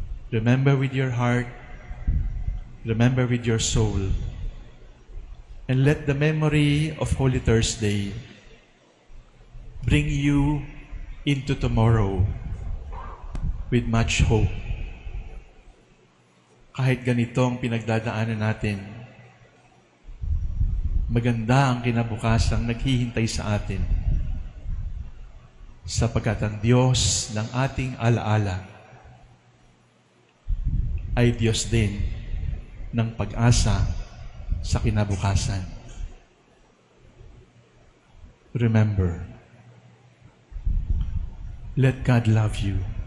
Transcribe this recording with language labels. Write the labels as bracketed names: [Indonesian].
[English] Remember with your heart. Remember with your soul. And let the memory of Holy Thursday bring you into tomorrow with much hope. [Filipino] Kahit ganito ang pinagdadaanan natin, maganda ang kinabukasang naghihintay sa atin, sapagkat ang Diyos ng ating alaala ay Diyos din ng pag-asa sa kinabukasan. [English] Remember, let God love you.